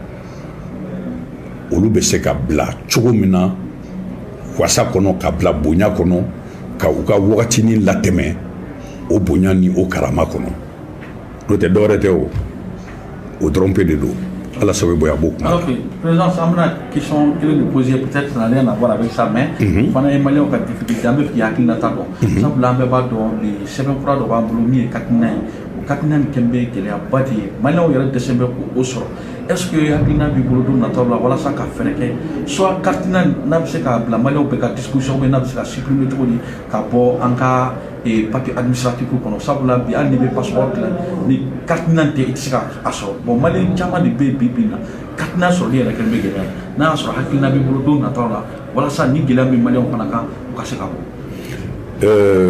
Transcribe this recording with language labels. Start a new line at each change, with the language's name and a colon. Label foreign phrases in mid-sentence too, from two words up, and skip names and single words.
Bambara: olu bɛ se ka bila cogo min na wasa kɔnɔ ka bila bonya kɔnɔ ka u ka wagatinin latɛmɛ o bonya ni o karama kɔnɔ n'o tɛ dɔwɛrɛ tɛ o dɔrɔn pe de don ala sababu bonya b'o kuma. ok président an bɛna question kelen de poser
French: peut-être ça n'a rien à voir avec ça
Bambara: mais fana ye maliyɛnw ka difficulté an bɛ fɛ k'i hakilinata dɔn sabula an bɛɛ b'a dɔn sɛbɛn kura dɔ b'an bolo min ye hakilina ye o hakilina nin kɛn bɛ gɛlɛyaba de ye maliyɛnw yɛrɛ dɛsɛ bɛ k'o sɔrɔ
French: est ce que
Bambara: hakilina b'i bolo don nataw la walasa ka fɛɛrɛ kɛ soit hakilina n'a bɛ se k'a bila maliyɛnw bɛɛ ka disposition n'a bɛ se ka supprimer cogo di ka bɔ an ka
French: papier administratif
Bambara: kɔnɔ sabula bi hali n'i bɛ passeport dilan ni hakilina tɛ i tɛ se ka a sɔrɔ bon maliyɛn caman de bɛ yen bi na hakilina sɔrɔli yɛrɛ kɛlen bɛ gɛlɛya n'a y'a sɔrɔ hakilina b'i bolo don nataw la walasa ni gɛlɛya bɛ maliyɛnw fana kan u ka se ka bɔ.